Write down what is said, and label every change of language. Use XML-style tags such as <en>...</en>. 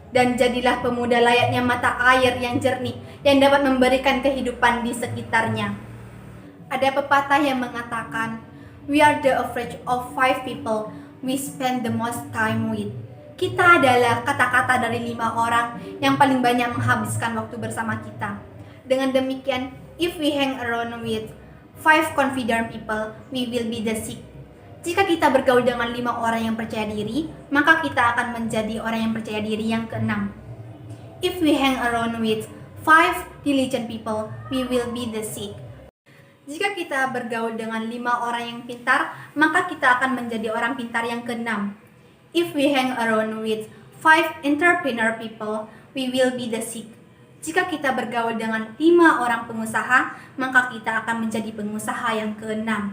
<id>Dan jadilah pemuda layaknya mata air yang jernih, yang dapat memberikan kehidupan di sekitarnya. Ada pepatah yang mengatakan,</id> <en>we are the average of 5 people we spend the most time with.</en> <id>Kita adalah kata-kata dari 5 orang yang paling banyak menghabiskan waktu bersama kita. Dengan demikian,</id> <en>if we hang around with 5 confident people, we will be the 6.</en> <id>Jika kita bergaul dengan 5 orang yang percaya diri, maka kita akan menjadi orang yang percaya diri yang ke-6.</id> <en>If we hang around with 5 diligent people, we will be the 6.</en> <id>Jika kita bergaul dengan 5 orang yang pintar, maka kita akan menjadi orang pintar yang ke-6.</id> <en>If we hang around with 5 entrepreneur people, we will be the 6.</en> <id>Jika kita bergaul dengan 5 orang pengusaha, maka kita akan menjadi pengusaha yang ke-6.</id>